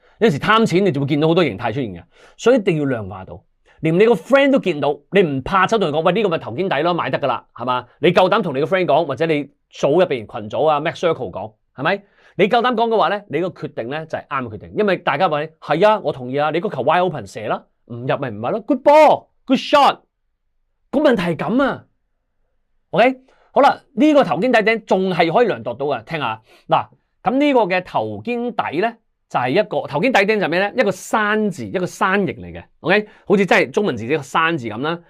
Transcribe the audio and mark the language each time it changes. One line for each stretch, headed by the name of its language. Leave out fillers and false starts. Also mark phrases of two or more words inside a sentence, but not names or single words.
Cantonese: 有時貪錢，你就會見到好多形態出現嘅，所以一定要量化到。連你個 friend 都見到，你唔怕走同佢講，喂，呢個咪頭肩底咯，買得噶啦，係嘛？你夠膽同你個 friend 講，或者你組入邊群組啊 Max Circle 講，係咪？你夠膽講嘅話咧，你個決定咧就係啱嘅決定，因為大家話係啊，我同意啊，你個球
English: wide open
Cantonese: 射啦，唔入咪唔係咯 ，
English: good ball，good shot。
Cantonese: 個問題係咁啊 ，OK， 好啦，呢個頭肩底頂仲係可以量度到嘅，聽下嗱，咁呢個嘅頭肩底咧。就係一個頭肩底頂就係咩咧？一個山字，一個山形嚟嘅 ，OK， 好似真係中文字一個山字咁啦。